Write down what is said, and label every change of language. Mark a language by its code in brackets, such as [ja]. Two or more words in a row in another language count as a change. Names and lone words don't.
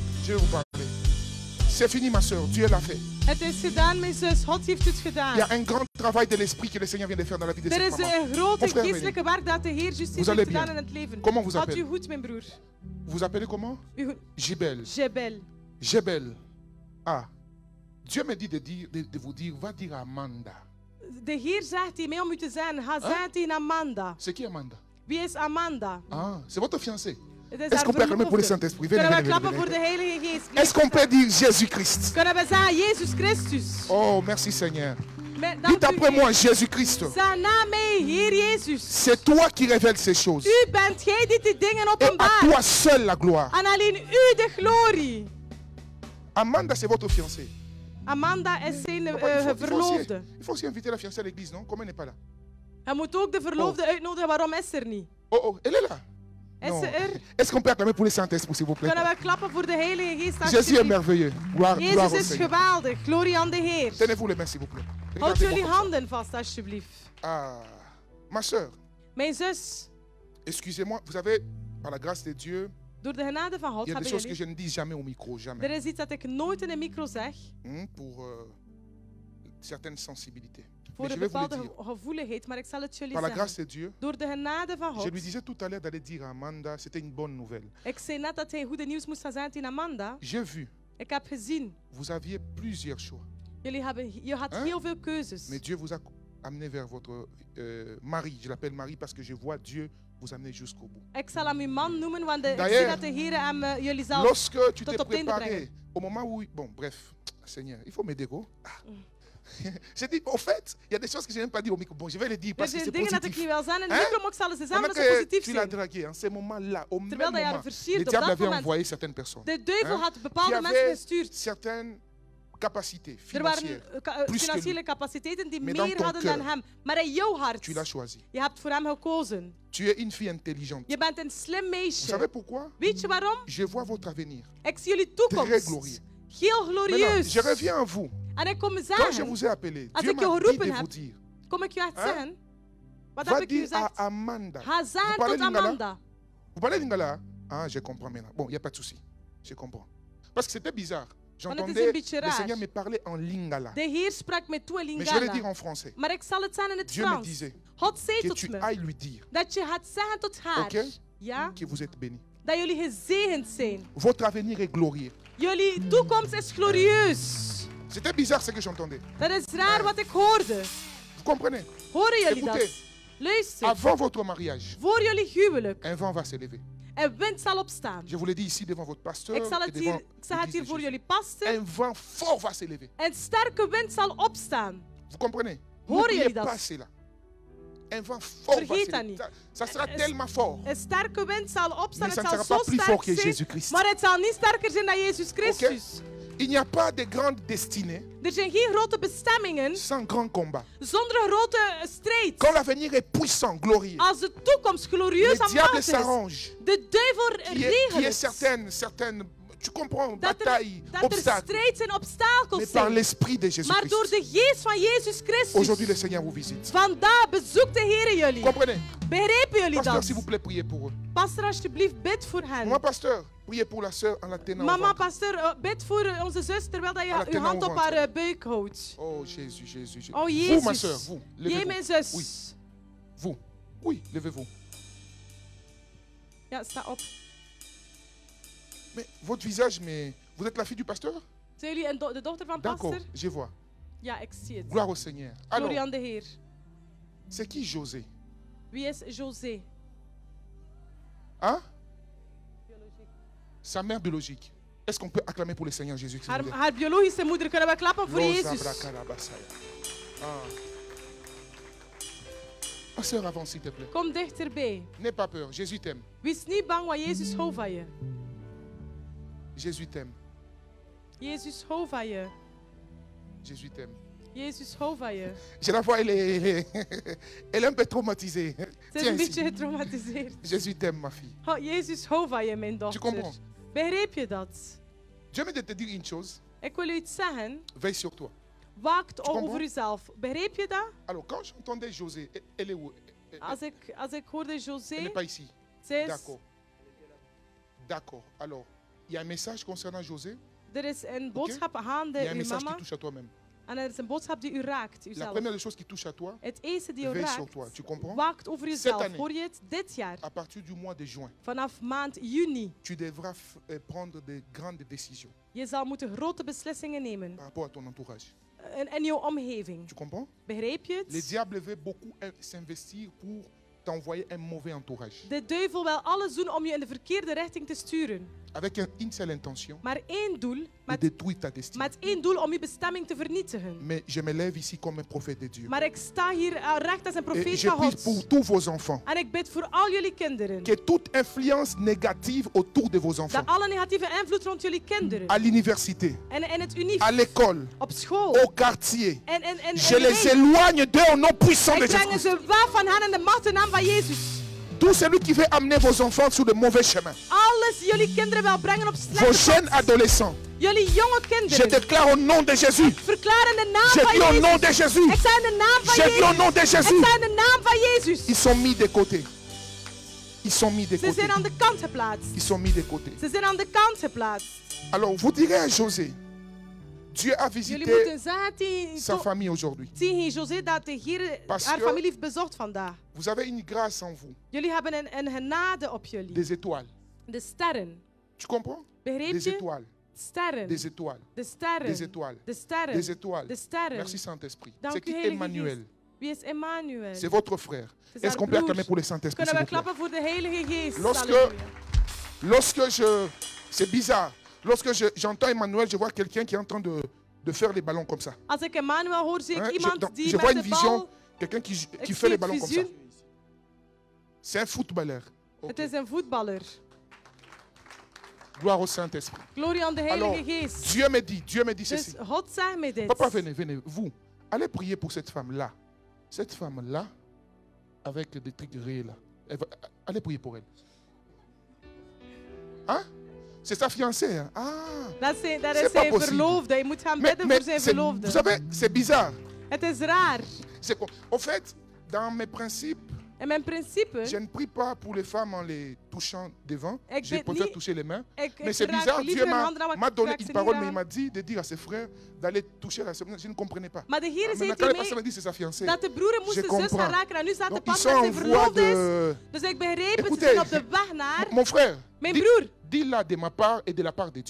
[fr] Je vais vous parler. C'est fini, ma soeur. Dieu l'a fait. [nl] Het is gedaan, mijn zus. God heeft het [fr] Il y [nl] gedaan. [fr] a un grand travail de l'esprit que le Seigneur vient de faire dans la vie de [nl] Er [fr] cette [nl] is [fr] maman. [nl] een grote [fr] Mon frère [nl] geestelijke werk dat de Heer juist [fr] Vous [nl] heeft [fr] allez [nl] gedaan [fr] bien. [nl] in het leven. [fr] Comment vous [nl] Had [fr] appelez? [nl] u goed, mijn broer? [fr] Vous appelez comment? [nl] U, Jebel. Jebel. Jebel. Ah. [fr] Dieu me dit de vous dire, va dire à Amanda. [nl] De Heer zegt tegen mij om u te zeggen, ga zeggen tegen Amanda. [fr] C'est qui Amanda? [nl] Wie is Amanda? [fr] Ah, c'est votre fiancé. [nl] Het is [fr] Est-ce [nl] haar [fr] qu'on peut acclamer pour le [nl] verloofde. [fr] Saint-Esprit? Venez, [nl] Kunnen we [fr] venez, [nl] klappen [fr] venez, [nl] voor de [fr] venez. [nl] Heilige Geest? [fr] Est-ce qu'on peut dire Jésus-Christ? [nl] Kunnen we zeggen Jezus Christus? [fr] Oh, merci Seigneur. [nl] Dank [fr] Dites [nl] u, [fr] après [nl] Heer. [fr] moi, Jésus-Christ. [nl] Zeg na mij, Heer Jezus. [fr] C'est toi qui révèles ces choses. [nl] U bent gij die die dingen [fr] Et à [nl] openbaart. [fr] toi seul la gloire. [nl] En alleen u de glorie. [fr] Amanda, c'est votre fiancé. [nl] Amanda is zijn verloofde. [fr] Il faut aussi inviter la fiancée à l'église, non? Comment elle n'est pas là? [nl] Hij moet ook de verloofde uitnodigen. Waarom is ze er niet? [fr] Oh, elle est là. [nl] Is [fr] Non. [nl] ze er? [fr] Est-ce qu'on peut acclamer pour le Saint-Esprit, s'il vous plaît? [nl] Kunnen we klappen voor de Heilige Geest? [fr] Jésus est [nl] alsjeblieft? [fr] merveilleux. Gloire [nl] Jezus [fr] au [nl] is [fr] Seigneur. [nl] geweldig. Glorie aan de Heer. [fr] Tenez-vous les mains, s'il vous plaît. [nl] Houd [fr] Regardez-moi [nl] jullie [fr] comme ça. [nl] handen vast, alsjeblieft. [fr] Ah, ma soeur, [nl] Mijn zus, [fr] excusez-moi, vous avez, par la grâce de Dieu, [nl] door de genade van God [fr] il y a des [nl] hebben [fr] choses que [nl] jullie. [fr] je ne dis jamais au micro, [nl] Er [fr] jamais, [nl] is iets dat ik nooit in een micro zeg. [fr] pour certaines sensibilités. [nl] Voor [fr] Mais [nl] een [fr] je vais vous le [nl] bepaalde [fr] dire. [nl] gevoeligheid, maar ik zal het jullie [fr] Par la grâce [nl] zeggen. [fr] de Dieu, [nl] Door de genade van [fr] je [nl] God. [fr] lui disais tout à l'heure d'aller dire à Amanda, c'était une bonne nouvelle. [nl] Ik zei net dat hij goede nieuws moest gaan zijn tegen Amanda. [fr] J'ai vu, [nl] Ik heb gezien, [fr] vous aviez plusieurs choix, [nl] je had [fr] Hein? [nl] heel veel keuzes. [fr] mais Dieu vous a amené vers votre mari. Je l'appelle mari parce que je vois Dieu vous amener jusqu'au bout. [nl] Ik zal hem uw man noemen, want ik zie [fr] D'ailleurs, [nl] dat de Heer hem jullie zelf... [fr] Lorsque tu [nl] tot [fr] t'es [nl] op het einde [fr] préparé, [nl] brengen. [fr] au moment où... Bon, bref, Seigneur, il faut m'aider, go. Ah. J'ai dit, au fait, il y a des choses que je n'ai même pas dit au micro. Bon, je vais les dire [nl] Er [fr] parce que [nl] zijn [fr] c'est [nl] dingen dat ik [fr] positif. [nl] niet wil zijn in de [fr] Hein? [nl] micro, maar ik zal ze zeggen, [fr] Pendant [nl] omdat ze [fr] que [nl] positief [fr] tu l'as [nl] zijn. [fr] dragué, en ce moment-là, au même [nl] Terwijl dat je haar [fr] moment, [nl] versiert, [fr] le [nl] op [fr] diable [nl] dat [fr] avait [nl] moment. [fr] envoyé certaines personnes [nl] De duivel [fr] Hein? [nl] had [fr] qui [nl] bepaalde mensen [fr] avaient [nl] gestuurd. [fr] certaines capacités [nl] Er waren [fr] financières. plus que [nl] financiële [fr] lui. [nl] capaciteiten die [fr] Mais dans [nl] meer [fr] ton [nl] hadden dan [fr] cœur, [nl] hem. Maar in jouw hart, [fr] Tu l'as choisi. [nl] je hebt voor hem gekozen. [fr] Tu es une fille intelligente. [nl] Je bent een slim [fr] Vous savez [nl] meisje. [fr] pourquoi? [nl] Weet je waarom? [fr] Je vois votre avenir. [nl] Ik zie jullie [fr] Très [nl] toekomst. [fr] glorieux. [nl] Heel [fr] Maintenant, [nl] glorieus. [fr] je reviens à vous. [nl] En ik kom [fr] Quand je [nl] zeggen, [fr] vous ai appelé, [nl] Als [fr] Dieu [nl] ik je [fr] m'a dit [nl] geroepen [fr] de [nl] heb, [fr] vous dire, [nl] kom ik je echt [fr] Hein? [nl] zeggen. Wat [fr] va [nl] heb ik je [fr] dire à [nl] gezegd? [fr] Amanda. [nl] Ga [fr] Vous [nl] zeggen [fr] parlez [nl] tot [fr] lingala? [nl] Amanda. [fr] Vous parlez lingala? Ah, je comprends maintenant. Bon, il n'y a pas de souci. Je comprends. Parce que c'était bizarre. [nl] het is een [fr] J'entendais [nl] beetje [fr] le [nl] raar. [fr] Seigneur me parler en lingala. [nl] De Heer sprak met toe in [fr] Mais je vais le dire [nl] Lingala. [fr] en français. [nl] Maar ik zal het zeggen in het [fr] Dieu me [nl] Frans. [fr] disait [nl] God zei [fr] que [nl] tot [fr] tu [nl] me [fr] ailles lui dire [nl] dat je gaat zeggen tot haar, Oké. ja, [fr] que vous êtes béni. [nl] dat jullie gezegend zijn. [fr] Votre avenir est glorieux. [nl] Jullie toekomst is glorieus. [fr] C'était bizarre ce que j'entendais. [nl] Dat is raar wat ik hoorde. [fr] Vous comprenez? [nl] Horen jullie dat? [fr] Écoutez. [nl] Luister, [fr] Avant votre mariage, [nl] voor jullie huwelijk, [fr] un vent va s'élever. [nl] een wind zal opstaan. [fr] Je vous l'ai dit ici devant votre pasteur. [nl] Ik zal [fr] et [nl] het [fr] devant [nl] hier, ik zeg het [fr] l'église [nl] hier [fr] de [nl] voor [fr] Jésus. [nl] jullie pastor. [fr] Un vent fort va s'élever. [nl] Een sterke wind zal opstaan. [fr] Vous comprenez? [nl] Horen [fr] N'oubliez [nl] jullie dat? [fr] pas cela. Un vent fort va [nl] Vergeet dat [fr] s'élever. [nl] niet. [fr] Ça sera [nl] Es- [fr] tellement fort. [nl] Een sterke wind zal opstaan. [fr] Mais [nl] Het [fr] ça ne [nl] zal [fr] sera [nl] zo [fr] pas plus fort [nl] sterk [fr] que [nl] zijn, [fr] Jésus-Christ. [nl] maar het zal niet sterker zijn dan Jezus Christus. [fr] Il n'y a pas de grande destinée [nl] Er zijn geen grote bestemmingen [fr] sans grand combat. [nl] zonder een grote strijd. [fr] Quand l'avenir est puissant, glorieux, [nl] Als de toekomst glorieus [fr] le [nl] en [fr] diable [nl] machtig is, [fr] s'arrange. [nl] de duivel [fr] Qui [nl] regelt [fr] est [nl] het. [fr] certaines, tu comprends, [nl] Dat [fr] batailles, [nl] er [fr] obstacles. [nl] strijd en [fr] Mais [nl] obstakels [fr] par [nl] zijn. [fr] l'esprit de [nl] Maar door [fr] Jésus-Christ. [nl] de geest van Jezus [fr] Aujourd'hui, le [nl] Christus. [fr] Seigneur vous visite. [nl] Vandaag bezoekt de Heer jullie. [fr] Comprenez? [nl] Begrijpen jullie [fr] Pasteur, [nl] dat? [fr] s'il vous plaît, priez pour eux. [nl] Pastor, alsjeblieft, bid voor hen. [fr] Moi, pasteur, priez pour la sœur en la tenant au [nl] Mama, ventre. pastor, bid voor onze zus terwijl dat je Alla, je [fr] tenant [nl] hand [fr] au [nl] op [fr] ventre. [nl] haar buik houdt. [fr] Oh, Jésus, Jésus, Jésus. [nl] Oh, [fr] Vous, ma [nl] Jezus. [fr] sœur, vous, [nl] Jij, mijn [fr] levez-vous. [nl] zus. [fr] Oui. Vous. Oui, levez-vous. [nl] Ja, sta op. [fr] Mais votre visage, mais vous êtes la fille du pasteur? [nl] Zijn jullie de dochter van [fr] D'accord, [nl] pastor? [fr] je vois. [nl] Ja, ik zie het. [fr] Gloire au Seigneur. [nl] Glorie [fr] Alors, [nl] aan de Heer. [fr] c'est qui José? [nl] Wie is José? [fr] Hein? Sa mère biologique. Est-ce qu'on peut acclamer pour le Seigneur Jésus? s'il vous plaît? [nl] Haar biologische moeder. Kunnen we klappen voor Rosa Jezus? bracarabasaya. [fr] Ah. Ma sœur, avance s'il te plaît. [nl] Kom dichterbij. [fr] N'aie pas peur. Jésus t'aime. [nl] Wees niet bang, want Jezus houdt van je. [fr] Jésus t'aime. [nl] Jezus houdt van je. [fr] Jésus t'aime. [nl] Jezus houdt van je. [fr] Je la vois, elle est un peu traumatisée. [nl] Ze is [fr] Tiens [nl] een [fr] ici. [nl] beetje getraumatiseerd. [fr] Jésus t'aime, ma fille. [nl] Oh, Jezus houdt van je, mijn dochter. [fr] comprends? [nl] Begrijp je dat? [fr] Dieu me dit de te dire une chose. [nl] Ik wil u iets zeggen. [fr] Veille sur toi. [nl] Waakt [fr] comprends? [nl] over uzelf. Begrijp je dat? [fr] Alors, quand j'entendais José, elle est où? [nl] Als ik hoorde [fr] Elle n'est [nl] José, [fr] pas ici. [nl] zij is... [fr] D'accord. D'accord. Alors, il y a un message concernant José. [nl] Er is een Ok? boodschap [fr] Il y [nl] gaande, [fr] a un [nl] uw [fr] message qui [nl] mama. [fr] touche à toi-même. [nl] En er is een boodschap die u raakt, [fr] La [nl] uzelf. [fr] première des choses qui touche à toi, [nl] Het eerste die u [fr] veille sur [nl] raakt, [fr] toi. Tu comprends? [nl] waakt over [fr] Cette [nl] uzelf. [fr] année. [nl] Hoor je het? Dit jaar, [fr] À partir du mois de juin, [nl] vanaf maand juni, [fr] tu devras prendre de grandes décisions [nl] je zal moeten grote beslissingen nemen [fr] par rapport à ton entourage. [nl] in jouw omgeving. [fr] Tu comprends? [nl] Begrijp je [fr] Les [nl] het? [fr] diables veulent beaucoup s'investir pour t'envoyer un mauvais entourage. [nl] De duivel wil alles doen om je in de verkeerde richting te sturen. [fr] Avec une seule intention, [nl] Maar één doel, [fr] de [nl] met [fr] détruire ta destinée. [nl] één doel om je bestemming te vernietigen. [fr] Mais je me lève ici comme un prophète de Dieu. [nl] Maar ik sta hier recht als een [fr] Et [nl] profeet [fr] je [nl] van [fr] prie [nl] God. [fr] pour tous vos enfants. [nl] En ik bid voor al jullie kinderen. [fr] Que toute influence négative autour de vos [nl] Dat [fr] enfants, [nl] alle negatieve invloed rond jullie kinderen. [fr] à l'université, [nl] En in het [fr] à [nl] unief, [fr] l'école, [nl] op school. [fr] au quartier, [nl] En [fr] je les éloigne d'eux au nom puissant de [nl] ik breng [fr] Jésus. [nl] ze weg van hen in de macht en naam van Jezus. [fr] Tout celui qui veut amener vos enfants sur le mauvais chemin, [nl] Alles jullie kinderen wil brengen op [fr] vos [nl] slechte [fr] jeunes [nl] pad. [fr] adolescents, [nl] Jullie jonge [fr] je [nl] kinderen. [fr] déclare au nom de Jésus. [nl] Verklaar in de naam [fr] Je [nl] van [fr] dis au nom de [nl] Jezus. [fr] Jésus. [nl] Ik zei in de naam van [fr] Je dis au nom de [nl] Jezus. Ik [fr] Jésus. [nl] zei in de naam van Jezus. [fr] Ils sont mis de côté. Ils sont mis de [nl] Ze [fr] côté. [nl] zijn aan de kant geplaatst. [fr] Ils sont mis de côté. [nl] Ze zijn aan de kant geplaatst. [fr] Alors, vous direz à José, Dieu a [nl] Jullie [fr] visité [nl] moeten zeggen [fr] sa famille aujourd'hui. [nl] tegen José dat de Heer [fr] Parce [nl] haar [fr] que- [nl] familie heeft bezocht vandaag. [fr] Vous avez une grâce en vous, [nl] Jullie hebben een genade op jullie. [fr] des étoiles. [nl] De sterren. [fr] Tu comprends? [nl] Begreep [fr] Des [nl] je? [fr] étoiles. [nl] Sterren. [fr] Des étoiles. [nl] De sterren. [fr] Des étoiles. [nl] De sterren. [fr] Des étoiles. [nl] De sterren. [fr] Merci Saint-Esprit. [nl] Dank [fr] C'est [nl] u, [fr] qui [nl] Heilige [fr] Emmanuel? [nl] Geest. Wie is Emmanuel? [fr] C'est votre frère. C'est Est-ce [nl] haar [fr] qu'on peut acclamer [nl] broer. [fr] pour le Saint-Esprit, [nl] Kunnen [fr] s'il [nl] we [fr] vous plaît? [nl] klappen voor de Heilige Geest? [fr] Lorsque- [nl] Halleluja. [fr] Lorsque c'est bizarre. Lorsque j'entends Emmanuel, je vois quelqu'un qui est en train de faire les ballons comme ça. [nl] Als ik Emmanuel hoor, zie ik [fr] Hein, [nl] iemand [fr] donc, [nl] die [fr] je vois une [nl] met de [fr] vision, [nl] bal... [fr] quelqu'un qui [nl] Ik [fr] fait [nl] zie [fr] les [nl] het [fr] ballons comme ça. [nl] visioen. [fr] C'est un footballeur. [nl] Ok. Het is een voetballer. [fr] Gloire au Saint-Esprit. [nl] Glorie aan de [fr] Alors, [nl] Heilige Geest. [fr] Dieu me dit [nl] Dus [fr] ceci. [nl] God zegt mij dit. [fr] Papa, venez, vous. Allez prier pour cette femme-là. Cette femme-là, avec des trucs réels là. Allez prier pour elle. Hein? C'est sa fiancée. Hein? Ah. [nl] Dat [fr] C'est [nl] is [fr] pas [nl] zijn [fr] possible. [nl] verloofde. Je moet gaan [fr] Mais, [nl] bidden [fr] mais [nl] voor zijn [fr] vous [nl] verloofde. [fr] savez, c'est bizarre. [nl] Het is raar. [fr] En fait, dans mes principes, [nl] In mijn principe, [fr] je ne prie pas pour les femmes en les touchant devant. [nl] Ik [fr] Je [nl] bid [fr] préfère [nl] niet- [fr] toucher les mains. [nl] ik [fr] Mais c'est [nl] raak [fr] bizarre, [nl] liever [fr] Dieu [nl] hun handen, maar [fr] m'a [nl] ik [fr] donné [nl] raak [fr] une [nl] ze [fr] parole, [nl] niet [fr] mais il [nl] aan. [fr] m'a dit de dire à ses frères d'aller toucher la sœur. Je ne comprenais pas. [nl] Maar de Heer [fr] Maintenant, [nl] zei [fr] quand [nl] tegen [fr] le pasteur [nl] mij [fr] m'a dit c'est sa fiancée, [nl] dat de broer moest [fr] je [nl] de zus gaan [fr] comprends. [nl] raken. En nu staat de [fr] Donc, ils [nl] papa [fr] sont [nl] met [fr] en [nl] zijn [fr] voie [nl] verloofde is. [fr] de... [nl] Dus ik begreep het, ze [fr] Écoutez, [nl] zijn op de weg naar... [fr] Mon frère, [nl] Mijn broer, [fr] dis-la de ma part et de la part de Dieu.